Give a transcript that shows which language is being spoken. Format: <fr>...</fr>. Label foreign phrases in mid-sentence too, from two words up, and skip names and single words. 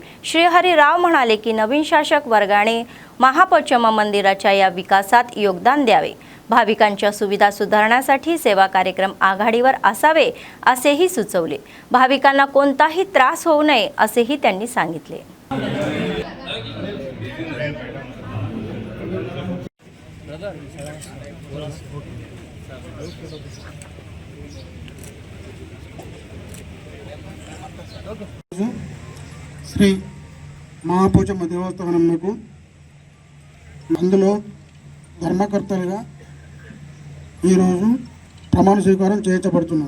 <mr>श्रीहरी राव म्हणाले की नवीन शासक वर्गाने महापोचम्मा मंदिराच्या या विकासात योगदान द्यावे. भाविकांच्या सुविधा सुधारण्यासाठी सेवा कार्यक्रम आघाडीवर असावे असेही सुचवले. भाविकांना कोणताही त्रास होऊ नये असेही त्यांनी सांगितले.</mr> <te>శ్రీ మహాపోచమ్మ దేవస్థానంకు అందులో ధర్మకర్తలుగా ఈరోజు ప్రమాణ స్వీకారం చేయించబడుతున్నారు.</te>